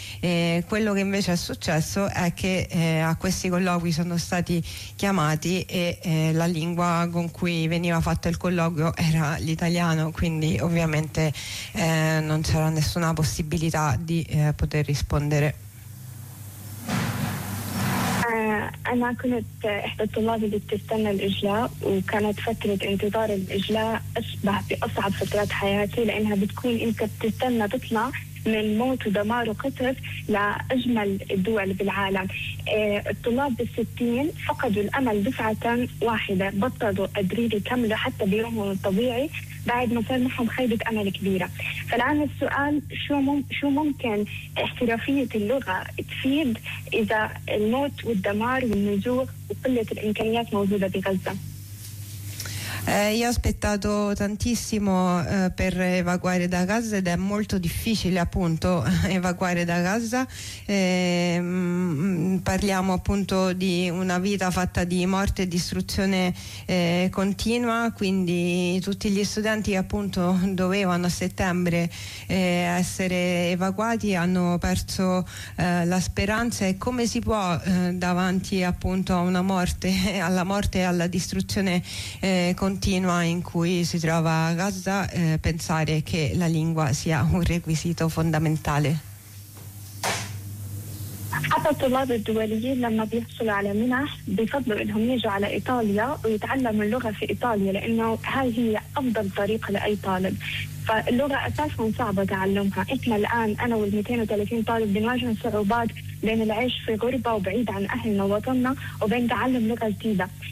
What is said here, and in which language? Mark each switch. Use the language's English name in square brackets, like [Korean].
[Italian] E quello che invece è successo è che a questi colloqui sono stati chiamati e la lingua con cui veniva fatto il colloquio era l'italiano, quindi ovviamente non c'era nessuna possibilità di poter rispondere. [Arabic] أنا كنت إحدى الطلاب اللي بتستنى الإجلاء، وكانت فترة انتظار الإجلاء أشبه بأصعب فترات حياتي، لأنها بتكون أنت بتستنى تطلع من موت ودمار وقتل لأجمل الدول بالعالم. الطلاب بالستين فقدوا الأمل دفعة واحدة، بطلوا قادرين يكملوا حتى بيومهم الطبيعي بعد ما صار معهم خيبة أمل كبيرة. فالآن السؤال، شو ممكن احترافية اللغة تفيد إذا الموت والدمار والنزوح وقلة الإمكانيات موجودة بغزة؟ [Italian] Io ho aspettato tantissimo per evacuare da Gaza, ed è molto difficile appunto evacuare da Gaza. Parliamo appunto di una vita fatta di morte e distruzione continua, quindi tutti gli studenti che appunto dovevano a settembre essere evacuati hanno perso la speranza. E come si può davanti appunto a una morte, alla morte e alla distruzione continua in cui si trova Gaza, pensare che la lingua sia un requisito fondamentale? [Arabic] حتى الطلاب الدوليين لما بيحصلوا على منح بفضلوا انهم يجوا على ايطاليا ويتعلموا اللغه في ايطاليا، لانه هاي هي افضل طريق لاي طالب، فاللغه اساسا صعبه تعلمها. احنا الان انا وال 230 طالب بنواجه صعوبات بين العيش في غربه وبعيد عن اهلنا ووطننا وبين تعلم لغه جديده.